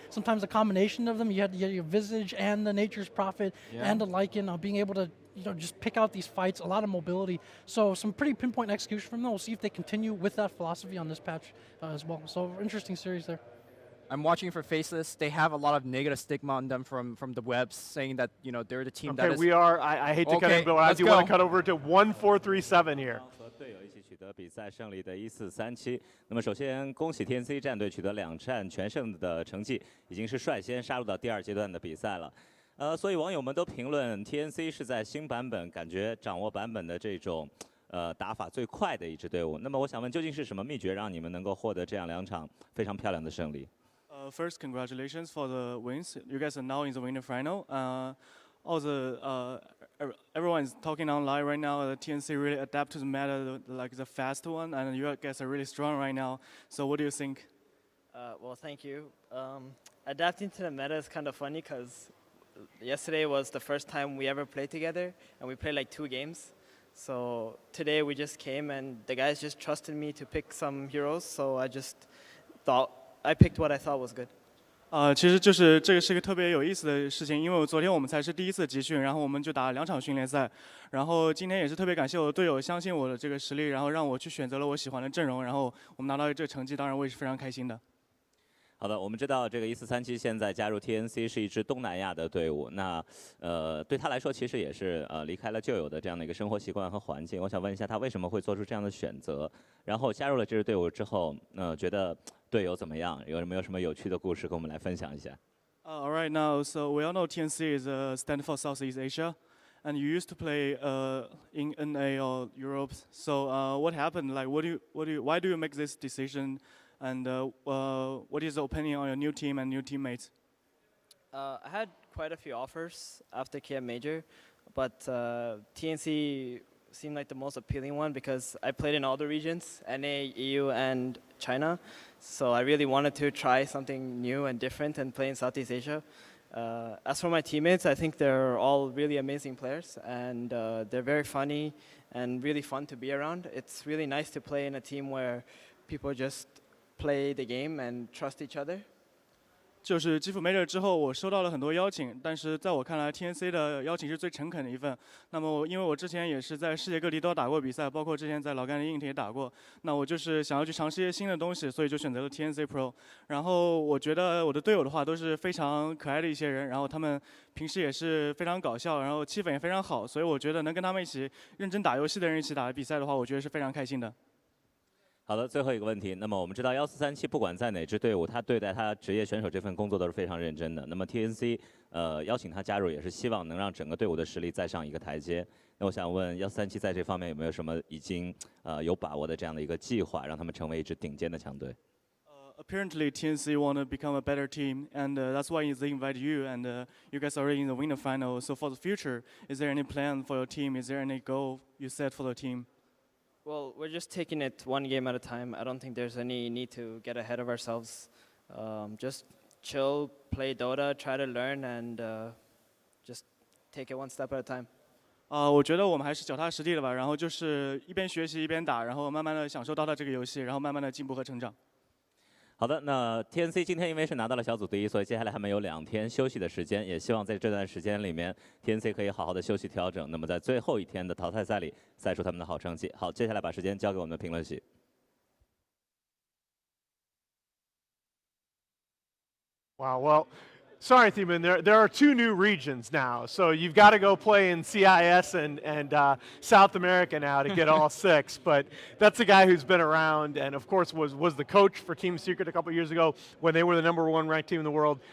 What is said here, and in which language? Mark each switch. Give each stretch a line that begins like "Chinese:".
English: Sometimes a combination of them, you had your Visage and the Nature's Prophet and the Lycan, being able to just pick out these fights, a lot of mobility. So some pretty pinpoint execution from them. We'll see if they continue with that philosophy on this patch as well. So interesting series there. I'm watching for Faceless. They have a lot of negative stigma on them from the webs, saying that they're the team that Okay, is. we are. I hate to cut Okay, in, but I let's do want to go. cut over to 1437 here.
Chinese: 和队友一起取得比赛胜利的1437。那么首先恭喜 TNC 战队取得2战全胜的成绩，已经是率先杀入到第2阶段的比赛了。所以网友们都评论 TNC 是在新版本感觉掌握版本的这种打法最快的一支队伍。那么我想问，究竟是什么秘诀让你们能够获得这样2场非常漂亮的胜利？
English: First, congratulations for the wins. You guys are now in the winner final. Everyone is talking online right now. The TNC really adapt to the meta, like the fast one, and you guys are really strong right now. So what do you think? Well, thank you. Adapting to the meta is kind of funny because yesterday was the first time we ever played together, and we played like 2 games. So today we just came, and the guys just trusted me to pick some heroes. So I just thought I picked what I thought was good.
Chinese: 其实就是这个是一个特别有意思的事情，因为昨天我们才是第1次集训，然后我们就打了2场训练赛，然后今天也是特别感谢我的队友相信我的这个实力，然后让我去选择了我喜欢的阵容，然后我们拿到这个成绩，当然我也是非常开心的。好的，我们知道这个1437现在加入 TNC 是一支东南亚的队伍，那对他来说其实也是离开了旧有的这样的一个生活习惯和环境。我想问一下他为什么会做出这样的选择？然后加入了这支队伍之后，觉得队友怎么样？有没有什么有趣的故事跟我们来分享一下？
English: All right, now so we all know TNC is a stand for Southeast Asia, and you used to play in NA or Europe. So what happened? Like, why do you make this decision? And what is the opinion on your new team and new teammates? I had quite a few offers after KM Major, but TNC seemed like the most appealing one because I played in all the regions, NA, EU, and China. So I really wanted to try something new and different and play in Southeast Asia. As for my teammates, I think they're all really amazing players, and they're very funny and really fun to be around. It's really nice to play in a team where people just play the game and trust each other.
Chinese: 就是基辅 Major 之后，我收到了很多邀请，但是在我看来 ，TNC 的邀请是最诚恳的一份。那么因为我之前也是在世界各地都打过比赛，包括之前在老干的硬体也打过，那我就是想要去尝试一些新的东西，所以就选择了 TNC Pro。然后我觉得我的队友的话都是非常可爱的一些人，然后他们平时也是非常搞笑，然后气氛也非常好，所以我觉得能跟他们一起认真打游戏的人一起打比赛的话，我觉得是非常开心的。好的，最后一个问题。那么我们知道1437不管在哪支队伍，他对待他职业选手这份工作都是非常认真的。那么 TNC 邀请他加入，也是希望能让整个队伍的实力再上一个台阶。那我想问1437在这方面有没有什么已经有把握的这样的一个计划，让他们成为一支顶尖的强队？
English: Apparently, TNC want to become a better team, and that's why they invite you, and you guys are already in the winner final. So for the future, is there any plan for your team? Is there any goal you set for the team? Well, we're just taking it one game at a time. I don't think there's any need to get ahead of ourselves. Just chill, play Dota, try to learn, and just take it one step at a time.
Chinese: 我觉得我们还是脚踏实地的吧，然后就是一边学习一边打，然后慢慢的享受Dota这个游戏，然后慢慢的进步和成长。好的，那 TNC 今天因为是拿到了小组第1，所以接下来还没有2天休息的时间，也希望在这段时间里面 ，TNC 可以好好的休息调整。那么在最后一天的淘汰赛里，赛出他们的好成绩。好，接下来把时间交给我们的评论席。
English: Wow, well, sorry, Theeman, there are 2 new regions now, so you've got to go play in CIS and South America now to get all 6. But that's a guy who's been around and, of course, was the coach for Team Secret a couple years ago when they were the #1 ranked team in the world.